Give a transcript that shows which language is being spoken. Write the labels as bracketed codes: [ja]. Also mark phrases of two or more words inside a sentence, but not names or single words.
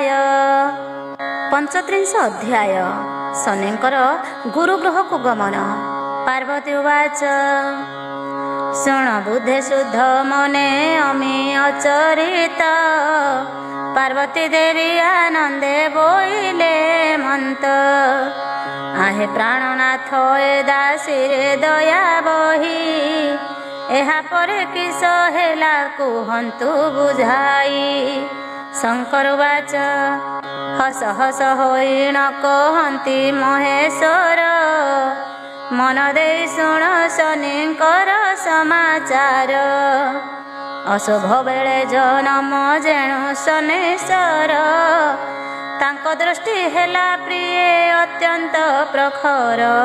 [or] ପଞ୍ଚତ୍ରିଂଶ ଅଧ୍ୟାୟ ଶନିଙ୍କର ଗୁରୁଗୃହକୁ ଗମନ। ପାର୍ବତୀ ଉବାଚ ଶୁଣ ବୁଦ୍ଧେ ଶୁଦ୍ଧ ମନେ ଅମି ଅଚରିତ ପାର୍ବତୀ ଦେବୀ ଆନନ୍ଦେ ବୋଇଲେ ମନ୍ତ ଆହେ ପ୍ରାଣନାଥ ଏ ଦାସୀରେ ଦୟା ବହି ଏହା ପରେ କିସ ହେଲା କୁହନ୍ତୁ ବୁଝାଇ। ଶଙ୍କର ବାଚ ହସ ହସ ହୋଇ ନ କହନ୍ତି ମହେଶ୍ୱର ମନ ଦେଇ ଶୁଣ ଶନିଙ୍କର ସମାଚାର ଅଶୁଭ ବେଳେ ଜନମ ଯେଣୁ ଶନେଶ୍ୱର ତାଙ୍କ ଦୃଷ୍ଟି ହେଲା ପ୍ରିୟ ଅତ୍ୟନ୍ତ ପ୍ରଖର।